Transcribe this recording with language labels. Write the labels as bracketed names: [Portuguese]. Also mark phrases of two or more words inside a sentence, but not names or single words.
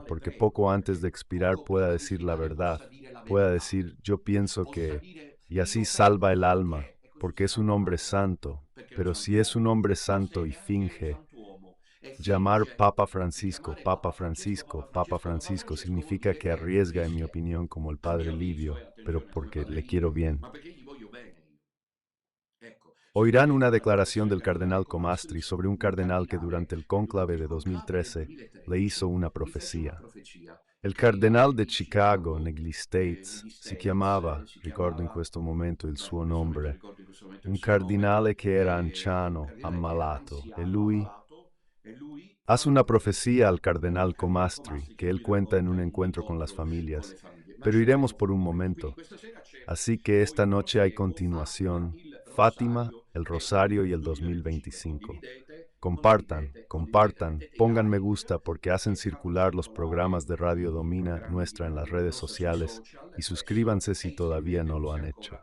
[Spanish] Porque poco antes de expirar pueda decir la verdad, pueda decir, yo pienso que, y así salva el alma, porque es un hombre santo, pero si es un hombre santo y finge, llamar Papa Francisco, Papa Francisco, Papa Francisco significa que arriesga, en mi opinión, como el padre Livio, pero porque le quiero bien. Oirán una declaración del cardenal Comastri sobre un cardenal que durante el cónclave de 2013 le hizo una profecía. [Italian] Il cardenal de Chicago negli States si chiamava, ricordo in questo momento il suo nome, un cardinale che era anciano, ammalato, e lui [Spanish] hace una profecía al cardenal Comastri que él cuenta en un encuentro con las familias, pero iremos por un momento. Así que esta noche hay continuación, Fátima, el Rosario y el 2025. Compartan, compartan, pongan me gusta porque hacen circular los programas de Radio Domina Nuestra en las redes sociales y suscríbanse si todavía no lo han hecho.